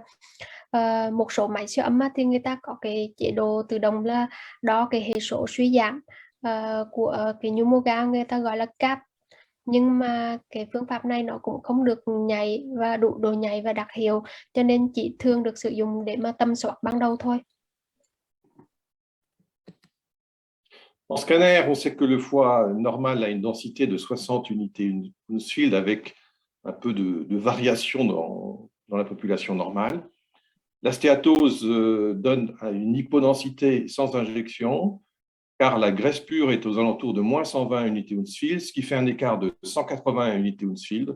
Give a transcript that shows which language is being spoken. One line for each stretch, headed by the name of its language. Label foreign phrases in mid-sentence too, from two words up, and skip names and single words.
Vietnamese: Một số máy siêu âm thì người ta có cái chế độ tự động là đo cái hệ số suy giảm của cái nhu mô gan, người ta gọi là CAP. Nhưng mà cái phương pháp này nó cũng không được nhạy và đủ độ nhạy và đặc hiệu, cho nên chỉ thường được sử dụng để mà tầm soát ban đầu thôi.
French: En scanner, on sait que le foie normal a une densité de 60 unités Hounsfield avec un peu de variation dans la population normale. La stéatose donne une hypodensité sans injection, car la graisse pure est aux alentours de moins 120 unités Hounsfield, ce qui fait un écart de 180 unités Hounsfield.